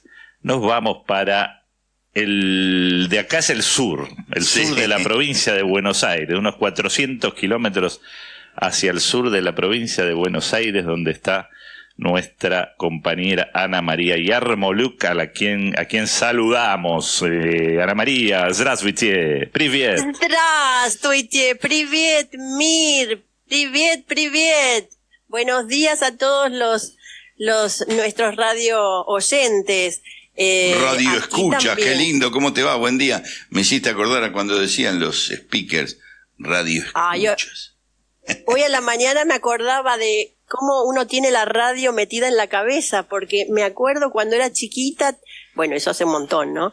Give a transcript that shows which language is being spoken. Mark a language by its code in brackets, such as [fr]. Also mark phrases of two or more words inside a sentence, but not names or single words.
[es] Nos vamos para de acá es el sur de la provincia de Buenos Aires, unos 400 kilómetros hacia el sur de la provincia de Buenos Aires, donde está nuestra compañera Ana María Yarmoluk, a quien saludamos. Ana María, [ru] здравствуйте, привет. Здравствуйте, привет, Mir, привет. [es] Buenos días a todos nuestros radio oyentes. Radio escucha, también. Qué lindo, ¿cómo te va? Buen día. Me hiciste acordar a cuando decían los speakers, radio escuchas. Hoy a la mañana me acordaba de cómo uno tiene la radio metida en la cabeza, porque me acuerdo cuando era chiquita, bueno, eso hace un montón, ¿no?